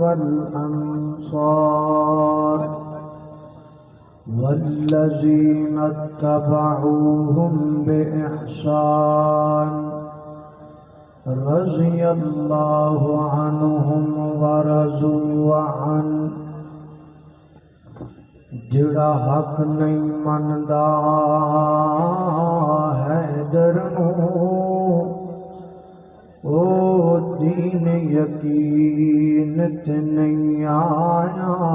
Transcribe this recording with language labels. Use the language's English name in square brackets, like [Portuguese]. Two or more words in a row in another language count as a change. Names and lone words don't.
[Arabic] والأنصار والذين اتبعوهم بإحسان رضي الله عنهم ورضوا عنه [Punjabi] جڑا حق نہیں مندا حیدر نوں او دین یقین تے نہیں آیا